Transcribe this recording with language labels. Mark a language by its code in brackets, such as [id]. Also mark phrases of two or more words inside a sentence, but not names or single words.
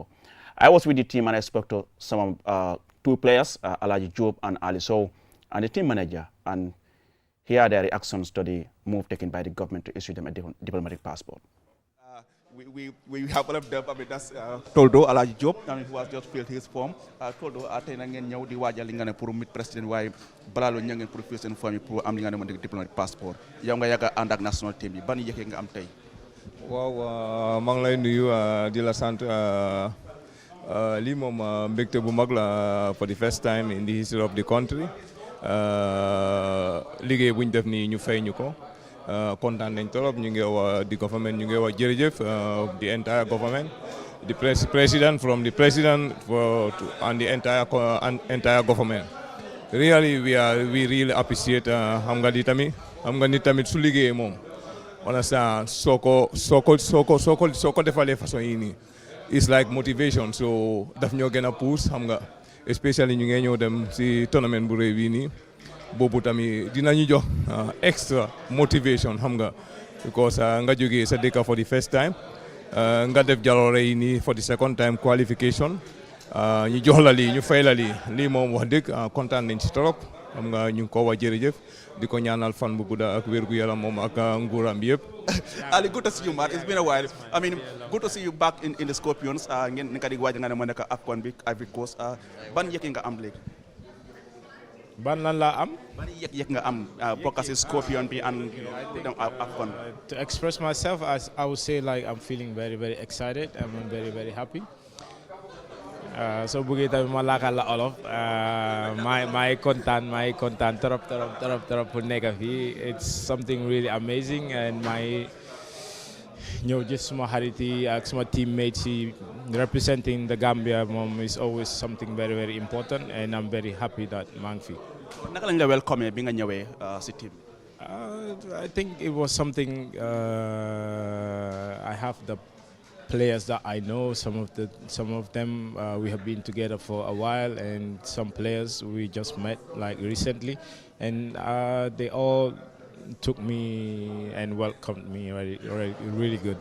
[en] I was with the team and I spoke to some two players, Alaji Job and Ali Sow, and the team manager, and here are their reactions to the move taken by the government to issue them a diplomatic passport. We have one of them, I mean, that's Toldo Alaji Job, I mean, who has just filled his form. [wo] Toldo, [en] I think I'm going to [wo] waajal pour meet President waaye balaa loolu ngeen pour fil seen forme yi pour am li nga xamante [en] diplomatic passport [wo] yow nga yàgg a ànd ak [en] national team [wo] bi ban yëg nga am tey. Waaw maa ngi lay nuyu di la sant lii moom mbégte bu mag la [en] for the first time in the history of the country [wo] liggéey bu ñu def nii ñu fay ñu ko kontaan nañ torop ñu ngi wax the [en] government [wo] ñu ngi wax jërëjëf [en] the entire government the president from the president and the entire government really we really appreciate [wo] xam nga ni tamit su liggéey moom [en] understand soo [wo] ko defalee façon yi nii [en] it's like motivation [wo] so daf ñoo gën a pousse xam nga especially ñu ngi ñëw dem si tournament bu rëy bii nii boobu tamit dinañu jox [en] extra motivation [wo] xam nga because nga jógee sa dëkk [en] for the first time [wo] nga def jaloore yi nii [en] for the second time [wo] qualification ñu jox la lii ñu fay la lii moom wax dëgg kontaan nañ si trop xam nga ñu ngi ko wax jërëjëf di ko ñaanal fan bu gudda ak wér gu yaram moom ak nguuram bi yëpp. [en] Ali, good to see you, man. It's been a while. I mean, good to see you back in the Scorpions. [wo] Ngeen nekk di waaj nga ne ma nekk Afcon bi Ivory Coast ban yëg nga am léegi. ban lan laa am. ban yëg nga am bokk si Scorpion bi and Afcon. [en] To express myself, I would say like I'm feeling very, very excited. I'm very, very happy. [wo] So bëggee tamit ma laakal la olof maay kontaan trop pour nekk fii. [en] It's something really amazing and my [wo] ñëw gis suma xarit yi ak suma [en] teammates yi representing the Gambia moom is always something very, very important and I'm very happy that [wo] maa ngi fi. Naka lañ la welcome bi nga ñëwee si team. [en] I think it was something I have the players that I know, some of them we have been together for a while, and some players we just met like recently, and they all took me and welcomed me really good.